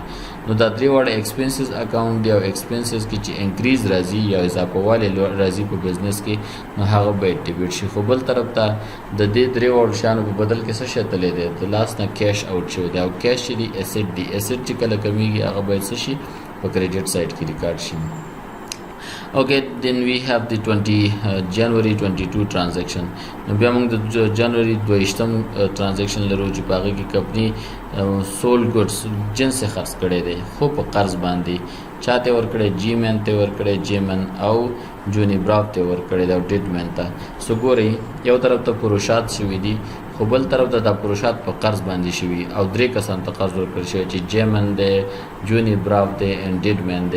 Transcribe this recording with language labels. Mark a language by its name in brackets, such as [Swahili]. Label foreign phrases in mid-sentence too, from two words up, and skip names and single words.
[Pashto] نو دا 3 وړ ایکسپنسز اکاونټ دی، او ایکسپنسز کې چې انکریز راځي یا اضافه والی راځي په بزنس کې، نو هغه باید ډیبټ شي. خو بل طرف ته د دې 3 وړ شیانو په بدل کې څه شی تللی دی، د لاس نه کیش آوټ شوی دی، او کیش چې دی ایسټ دی. ایسټ چې کله کمیږي هغه باید څه شي په کریډټ سایډ کې ریکارډ شي. [English] Okay, then we have the January 22 transaction. [Pashto] نو بیا موږ د جنوري 22 ترانزیکشن لرو چې په هغې کې کمپني سول ګډس جنس خرڅ کړی دی، خو په قرض باندې. چاته ورکړی؟ جی مین ته ورکړی، جی مین او جونی براو ته ورکړی دی، او ډیډ مین ته. سو ګورئ، یو طرف ته پروشات شوي دي، خو بل طرف ته د پروشات په قرض باندې شوي او 3 کسان ته قرض ورکړل شوی چې جیمن دی، جونی براو دی ان ډیډمن دی.